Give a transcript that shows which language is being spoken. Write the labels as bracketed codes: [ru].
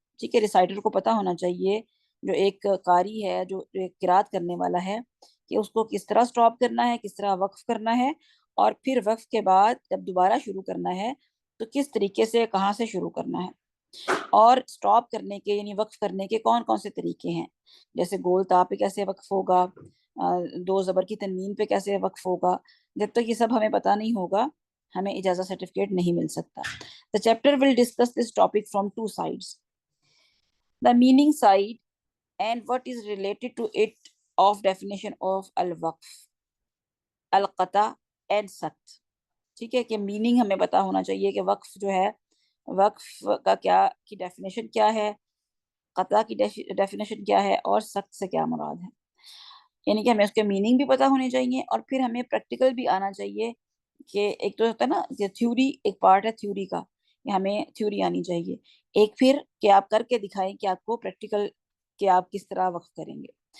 [hi] ठीक है, रिसाइटर को पता होना चाहिए, जो एक कारी है, जो एक किरात करने वाला है, कि उसको किस तरह स्टॉप करना है, किस तरह वक्फ करना है, और फिर वक्फ के बाद जब दोबारा शुरू करना है तो किस तरीके से, कहाँ से शुरू करना है। और स्टॉप करने के यानी वक्फ करने के कौन कौन से तरीके हैं, जैसे गोल ता पे कैसे वक्फ होगा, दो ज़बर की तनवीन पे कैसे वक्फ होगा। जब तक ये सब हमें पता नहीं होगा हमें इजाज़त सर्टिफिकेट नहीं मिल सकता। [en] The chapter will discuss this topic from 2 sides, the meaning side and what is related to it of definition of al-waqf, al-qata and sakt। [hi] ठीक है, कि मीनिंग हमें पता होना चाहिए कि वक्फ जो है, वक्फ का क्या की डेफिनेशन क्या है, कता की डेफिनेशन क्या है और सख्त से क्या मुराद है। यानी कि हमें उसके मीनिंग भी पता होने चाहिए और फिर हमें प्रैक्टिकल भी आना चाहिए। कि एक तो होता है ना कि थ्योरी एक पार्ट है थ्योरी का, कि हमें थ्योरी आनी चाहिए, एक फिर कि आप करके दिखाएं कि आपको प्रैक्टिकल कि आप किस तरह वक्फ करेंगे।